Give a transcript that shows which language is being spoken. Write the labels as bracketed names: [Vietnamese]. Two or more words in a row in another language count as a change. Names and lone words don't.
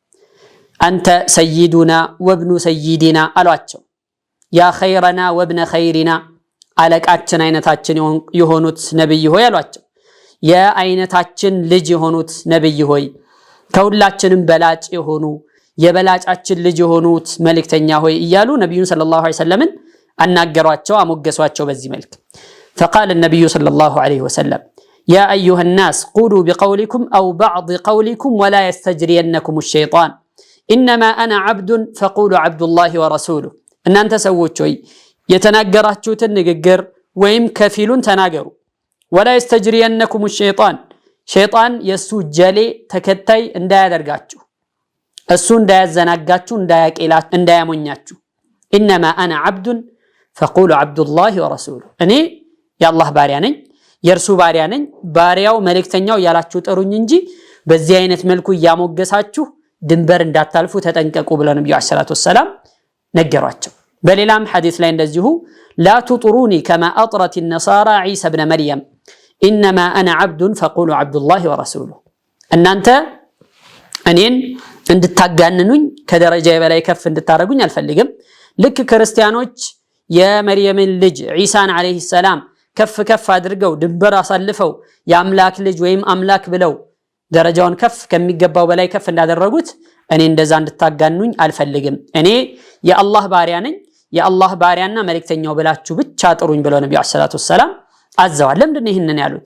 [Amharic] አንተ [Arabic] سيدنا وابن سيدنا [Amharic] አሏቸው [Arabic] يا خيرنا وابن خيرنا [Amharic] አለቃችን አይነታችን የሆኑት ነብይ ሆይ አሏቸው የአይነታችን ልጅ የሆኑት ነብይ ሆይ ከሁላችንም በላጭ የሆኑ የበላጫችን ልጅ የሆኑት መልእክተኛ ሆይ እያሉ ነብዩን [Arabic] صلى الله عليه وسلم [Amharic] አናገሯቸው አሞገሷቸው በዚህ መልኩ [Arabic] فقال النبي صلى الله عليه وسلم يا ايها الناس قولوا بقولكم او بعض قولكم ولا يستجرينكم الشيطان انما انا عبد فقولوا عبد الله ورسوله ان انت [Amharic] ሰዎች ሆይ የተናገራችሁትን ንግግር ወይም ከፊሉን ተናገሩ [Arabic] ولا يستجرينكم الشيطان [Amharic] ሸይጣን የሱ ጀሌ ተከታይ እንዳያደርጋችሁ እሱ እንዳያዘናጋችሁ እንዳያቄላችሁ እንዳያሞኛችሁ [Arabic] انما انا عبد فقولوا عبد الله ورسوله [Amharic] እኔ የአላህ ባሪያ ነኝ የርሱ ባሪያ ነኝ ባሪያው መልእክተኛው ያላችሁ ጥሩኝ እንጂ በዚህ አይነት መልኩ ያሞገሳችሁ ድንበር እንዳታልፉ ተጠንቀቁ ብለው ነብዩ [Arabic] عليه الصلاة والسلام [Amharic] ነገሯቸው። በሌላም ሐዲስ ላይ እንደዚሁ [Arabic] لا تطروني كما أطرت النصارى عيسى ابن مريم إنما أنا عبد فقولوا عبد الله ورسوله [Amharic] እናንተ እኔን እንድታጋንኑኝ ከደረጃዬ በላይ ከፍ እንድታረጉኝ አልፈልግም ልክ ክርስቲያኖች የመርየምን ልጅ ዒሳን [Arabic] عليه السلام [Amharic] ከፍ አድርገው ድንበር አሳልፈው የአምላክ ልጅ ወይም አምላክ ብለው ደረጃውን ከፍ ከሚገባው በላይ ከፍ እንዳደረጉት እኔ እንደዛ እንድታጋንኑኝ አልፈልግም እኔ የአላህ ባሪያ ነኝ የአላህ ባሪያና መልእክተኛው ብላችሁ ብቻ ጥሩኝ ብለው ነብዩ [Arabic] صلى الله عليه وسلم [Amharic] አዘዋል። ለምንድን ነው ይሄንን ያሉት?